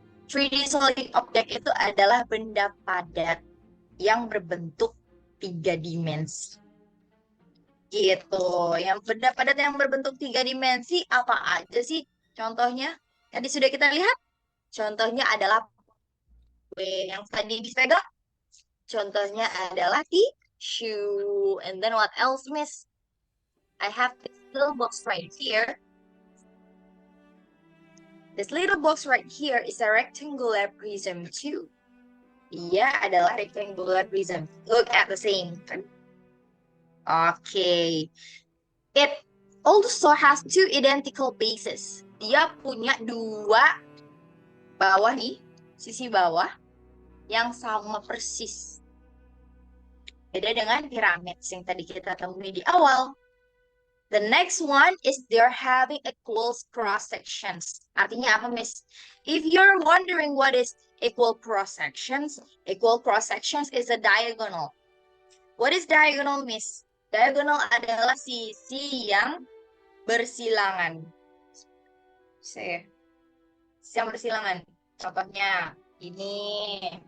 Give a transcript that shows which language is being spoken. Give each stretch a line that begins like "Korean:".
Indonesian: 3D solid object itu adalah benda padat yang berbentuk 3 dimensi. Gitu. Yang benda padat yang berbentuk 3 dimensi apa aja sih? Contohnya, tadi sudah kita lihat. Contohnya adalah yang tadi dipegang. Contohnya adalah tissue.
English: And then what else, Miss? I have this little box right here. This little box right here is a rectangular prism too.
Indonesian: Ia adalah rectangular prism.
English: Look at the same. Okay. It also has 2 identical bases.
Indonesian: Dia punya 2 bawah nih, sisi bawah yang sama persis. Beda dengan piramid yang tadi kita temui di awal.
English: The next one is they're having equal cross sections.
Indonesian: Artinya apa, Miss?
English: If you're wondering what is equal cross sections is a diagonal. What is diagonal, Miss?
Indonesian: Diagonal adalah sisi yang bersilangan. Sisi yang bersilangan. Contohnya ini.